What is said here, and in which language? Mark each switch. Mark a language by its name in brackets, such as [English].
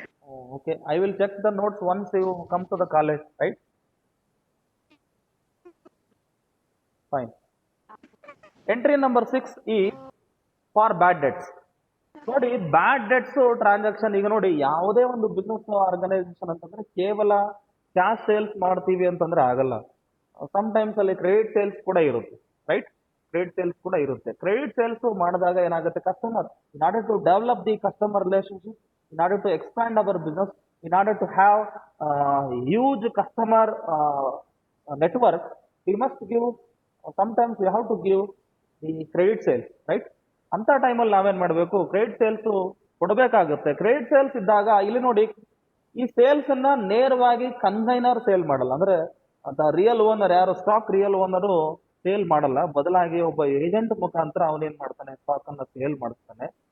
[English] Oh, okay, I will check the notes once you come to the college, right? Fine. Entry number 6 is for bad debts. [Kannada] ನೋಡಿ, ಬ್ಯಾಡ್ debts transaction ಈಗ ನೋಡಿ, ಯಾವುದೇ ಒಂದು business organization ಅಂತಂದ್ರೆ ಕೇವಲ cash sales ಮಾಡ್ತೀವಿ ಅಂತಂದ್ರೆ ಆಗಲ್ಲ. ಸಮ್ಟೈಮ್ಸ್ ಅಲ್ಲಿ ಕ್ರೆಡಿಟ್ ಸೇಲ್ಸ್ ಕೂಡ ಇರುತ್ತೆ, ರೈಟ್? ಕ್ರೆಡಿಟ್ ಸೇಲ್ಸ್ ಕೂಡ ಇರುತ್ತೆ. ಕ್ರೆಡಿಟ್ ಸೇಲ್ಸ್ ಮಾಡಿದಾಗ ಏನಾಗುತ್ತೆ, [English] Customer in order to develop the customer relationship, in order to expand our business, in order to have huge customer network, we must give, sometimes we have to give the credit sales, right? [Kannada] ಅಂತ ಟೈಮಲ್ಲಿ ನಾವೇನ್ ಮಾಡಬೇಕು, credit sales ಕೊಡಬೇಕಾಗುತ್ತೆ. Credit sales ಇದ್ದಾಗ ಇಲ್ಲಿ ನೋಡಿ, ಈ sales ಅನ್ನ ನೇರವಾಗಿ ಕನ್ಸೈನರ್ ಸೇಲ್ ಮಾಡಲ್ಲ. ಅಂದ್ರೆ ರಿಯಲ್ ಓನರ್ ಯಾರು, ಸ್ಟಾಕ್ ರಿಯಲ್ ಓನರು ಸೇಲ್ ಮಾಡಲ್ಲ, ಬದಲಾಗಿ ಒಬ್ಬ ಏಜೆಂಟ್ ಮುಖಾಂತರ ಅವನೇನ್ ಮಾಡ್ತಾನೆ, ಸ್ಟಾಕ್ ಅನ್ನ ಸೇಲ್ ಮಾಡಿಸ್ತಾನೆ.